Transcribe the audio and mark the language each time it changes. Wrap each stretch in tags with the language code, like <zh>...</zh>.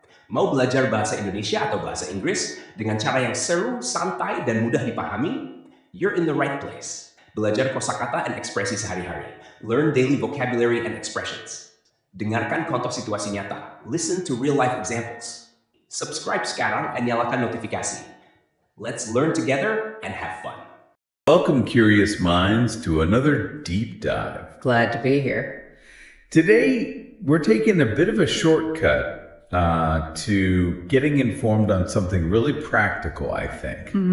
<id>Mau belajar bahasa Indonesia atau bahasa Inggris dengan cara yang seru, santai, dan mudah dipahami?</id> <en>You're in the right place.</en> <id>Belajar kosakata dan ekspresi sehari-hari.</id> <en>Learn daily vocabulary and expressions.</en> <id>Dengarkan contoh situasi nyata.</id> <en>Listen to real-life examples.</en> <id>Subscribe sekarang dan nyalakan notifikasi.</id> <en>Let's learn together and have fun. Welcome, curious minds, to another deep dive. Glad to be here. Today, we're taking a bit of a shortcut to getting informed on something really practical, I think.</en>